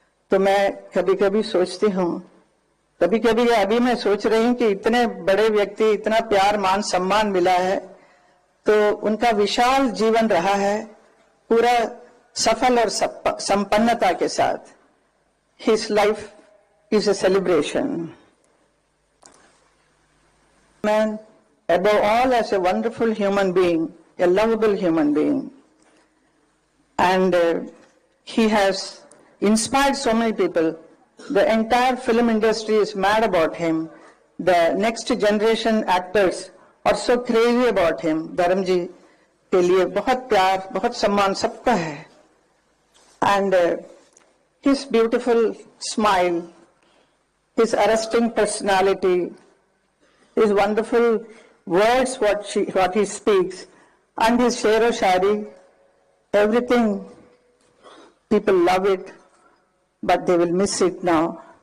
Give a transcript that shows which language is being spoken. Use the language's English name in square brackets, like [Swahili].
[Hindi] तो मैं कभी कभी सोचती हूँ, कभी कभी अभी मैं सोच रही हूँ कि इतने बड़े व्यक्ति, इतना प्यार मान सम्मान मिला है, तो उनका विशाल जीवन रहा है, पूरा सफल और संपन्नता के साथ। [English] His life is a celebration. Man, above all, as a wonderful human being, a lovable human being, and he has inspired so many people. The entire film industry is mad about him. The next generation actors are so crazy about him. [Hindi] धर्म जी के लिए बहुत प्यार, बहुत सम्मान सबका है। [English] And his beautiful smile, his arresting personality, his wonderful words, what he speaks, and his share of shari, everything, people love it, but they will miss it now.